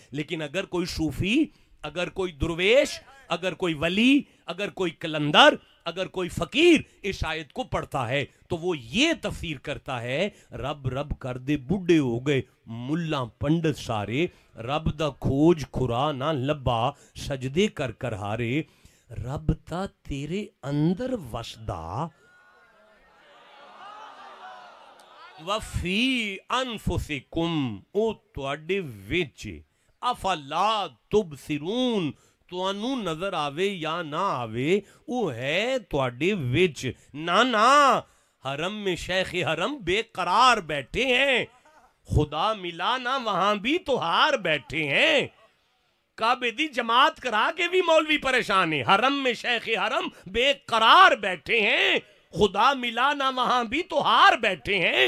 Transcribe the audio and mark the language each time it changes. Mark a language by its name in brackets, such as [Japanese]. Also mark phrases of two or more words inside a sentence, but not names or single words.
[Urdu] لیکن اگر کوئی صوفی, اگر کوئی درویش, اگر کوئی ولی, اگر کوئی کلندر, اگر کوئی فقیر اس آیت کو پڑھتا ہے تو وہ یہ تفسیر کرتا ہے [Punjabi] رب رب کر دے بڈھے ہو گئے ملا پنڈت سارے, رب دا کھوج کھرا نہ لبا سجدے کر کر ہارے, رب تا تیرے اندر وسدا. [Arabic] وفی انفسکم, [Punjabi] او تواڈے وچ, [Arabic] افلا تبصرون, [Punjabi] تانوں نظر آوے یا نہ آوے او ہے تواڈے وچ. [Urdu] نا حرم میں شیخ حرم بے قرار بیٹھے ہیں, خدا ملا نہ وہاں بھی تو ہار بیٹھے ہیں. [Punjabi] کعبے دی جماعت کرا کے بھی مولوی پریشان ہیں. [Urdu] حرم میں شیخ حرم بے قرار بیٹھے ہیں, خدا ملا نہ وہاں بھی تو ہار بیٹھے ہیں.